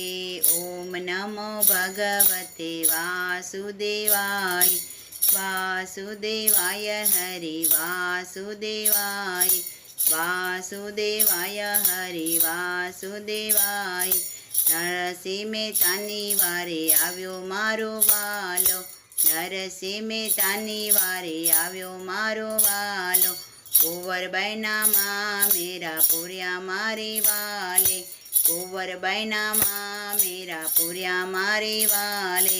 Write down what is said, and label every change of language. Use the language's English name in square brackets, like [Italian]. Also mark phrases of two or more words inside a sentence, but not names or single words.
[Sanskrit] ओम नमो भगवते वासुदेवाय। वासुदेवाय हरि वासुदेवाय। वासुदेवाय हरि वासुदेवाय। [Gujarati] नरसिंह મહેતાની વારે આવ્યો મારો વાલો। નરસિંહ મહેતાની વારે આવ્યો મારો વાલો। કુંવરબાઈના માં મેરા પૂર્યા મારે વાલે। કુંવરબાઈના માં મેરા પૂર્યા મારે વાલે।